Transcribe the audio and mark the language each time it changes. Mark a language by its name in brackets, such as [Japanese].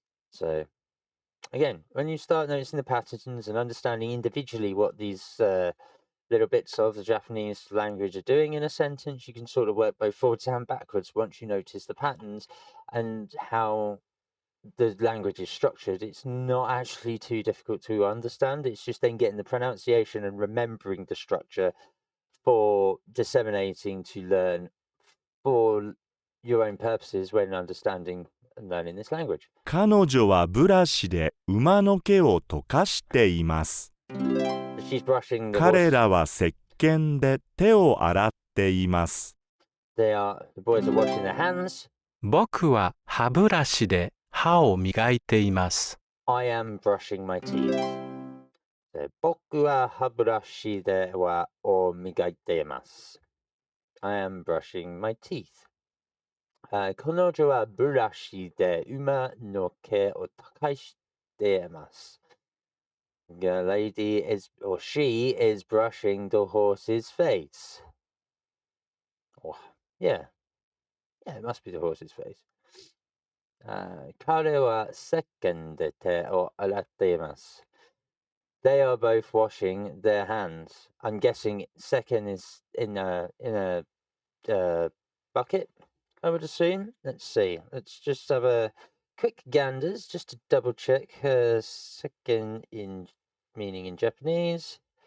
[English] So again, when you start noticing the patterns and understanding individually what these little bits of the Japanese language are doing in a sentence, you can sort of work both forwards and backwards once you notice the patterns and how the language is structured. It's not actually too difficult to understand. It's just then getting the pronunciation and remembering the structure for disseminating to learn for your own purposes when understanding and learning this language. [Japanese] 彼女はブラシで馬の毛を溶かしています。 [English] She's brushing the [Japanese] 彼 [English] horse. [Japanese] らは石鹸で手を洗っています。 [English] The boys are washing their hands. [Japanese] 僕は歯ブラシで歯を磨いています。 [English] I am brushing my teeth. [Japanese] 僕は歯ブラシではを磨いています。 [English] I am brushing my teeth. [Japanese] 彼女はブラシで馬の毛を溶かしています。 [English] The lady is, or she is brushing the horse's face. Oh, yeah, it must be the horse's face. [Japanese] 彼は石鹸で手を洗っています。 [English] They are both washing their hands. I'm guessing second is in a bucket, I would assume. Let's see. Let's just have a quick ganders just to double check. Second in meaning in Japanese.